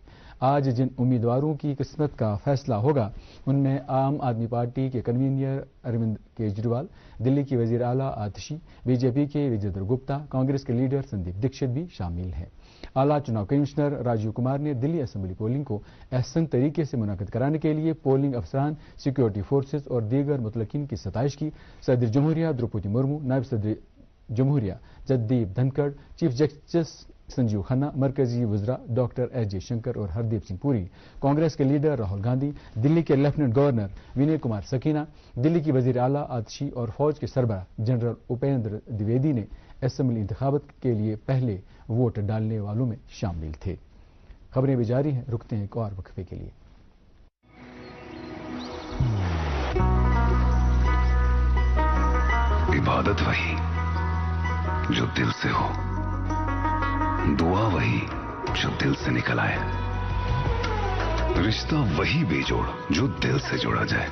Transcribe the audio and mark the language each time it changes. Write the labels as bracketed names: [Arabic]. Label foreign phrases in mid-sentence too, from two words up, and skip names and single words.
[Urdu] آج جن امیدواروں کی قسمت کا فیصلہ ہوگا ان میں عام آدمی پارٹی کے کنوینر اروند کیجریوال، دلی کی وزیر اعلیٰ آتشی، BJP کے وجیندر گپتا، کانگریس کے لیڈر سندیپ دکشت بھی شامل ہیں۔ اعلیٰ چناؤ کمشنر راجیو کمار نے دلی اسمبلی پولنگ کو احسن طریقے سے منعقد کرانے کے لیے پولنگ افسران، سیکیورٹی فورسز اور دیگر متعلقین کی ستائش کی۔ صدر جمہوریہ دروپدی مرمو، نائب صدر جمہوریہ جگدیپ دھنکڑ، چیف جسٹس سنجیو کھنہ، مرکزی وزراء ڈاکٹر ایس جے شنکر اور ہردیپ سنگھ پوری، کانگریس کے لیڈر راہل گاندھی، دلی کے لیفٹننٹ گورنر ونے کمار سکینہ، دلی کی وزیر اعلیٰ آتشی اور فوج کے سربراہ جنرل اپیندر دویدی نے اسمبلی انتخابات کے لیے پہلے ووٹ ڈالنے والوں میں شامل تھے۔ خبریں بھی جاری ہیں، رکتے ہیں ایک اور وقفے کے لیے۔ عبادت وہی جو دل سے ہو، دعا وہی جو دل سے نکل آئے، رشتہ وہی بے جوڑ جو دل سے جوڑا جائے۔